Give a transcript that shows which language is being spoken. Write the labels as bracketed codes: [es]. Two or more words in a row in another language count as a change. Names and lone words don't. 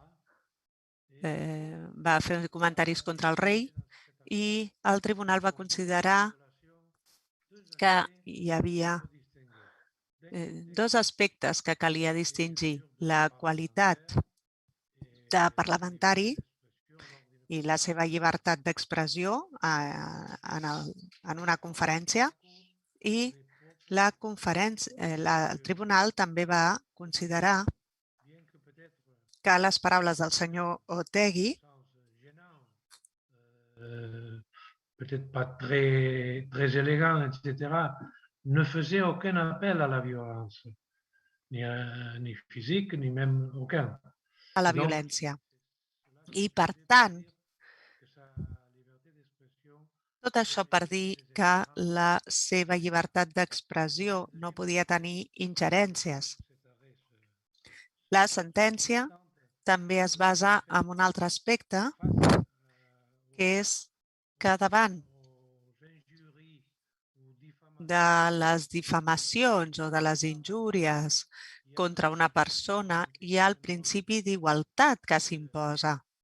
[ca] fer comentaris contra el rei i el tribunal va considerar que hi havia dos aspectes que calia distingir: la qualitat de parlamentari i la seva llibertat d'expressió en una conferència, i el tribunal també va considerar que les paraules del senyor Otegi [fr] peut-être pas très élégant, etc., ne faisait aucun appel à la violence, ni physique, ni même aucun. [ca] a la violència. I, per tant, tot això per dir que la seva llibertat d'expressió no podia tenir ingerències. La sentència també es basa en un altre aspecte, que és que davant de les difamacions o de les injúries contra una persona hi ha el principi d'igualtat que s'imposa.